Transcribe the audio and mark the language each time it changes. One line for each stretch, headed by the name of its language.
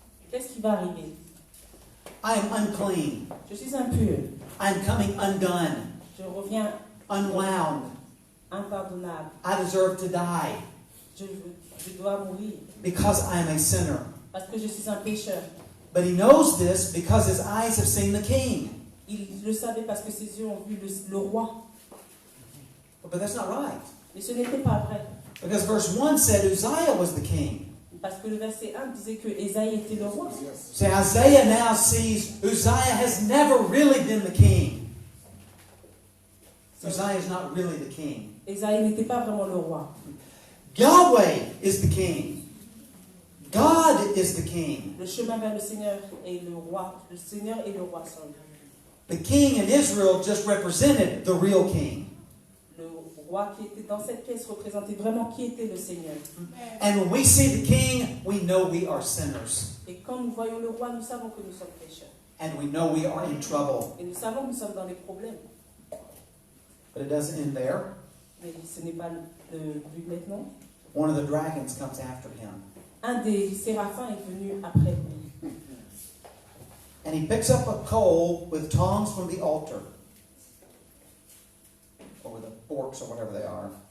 French: Qu'est-ce qui va arriver?
English: I am unclean.
French: Je suis impur.
English: I am coming undone,
French: Je reviens
English: unwound.
French: impardonnable.
English: I deserve to die
French: Je dois mourir
English: because I am a sinner.
French: parce que je suis un pécheur.
English: But he knows this because his eyes have seen the king.
French: Il le savait parce que ses yeux ont vu le roi.
English: But that's not right.
French: Mais ce n'était pas vrai.
English: Because verse 1 said Uzziah was the king.
French: Parce que le verset 1 disait que Ésaïe était le roi.
English: So Isaiah now sees Uzziah has never really been the king. Uzziah is not really the king.
French: Ésaïe n'était pas vraiment le roi.
English: Yahweh is the king. God is the king.
French: Le chemin vers le Seigneur est le roi. Le Seigneur est le roi seul.
English: The king in Israel just represented the real king.
French: Le roi qui était dans cette pièce représentait vraiment qui était le Seigneur.
English: And when we see the king, we know we are sinners.
French: Et quand nous voyons le roi, nous savons que nous sommes pécheurs.
English: And we know we are in trouble.
French: Et nous savons que nous sommes dans les problèmes.
English: But it doesn't end there.
French: Mais ce n'est pas le but maintenant.
English: One of the dragons comes after him.
French: Un des séraphins est venu après lui.
English: And he picks up a coal with tongs from the altar. Or with the forks or whatever they are.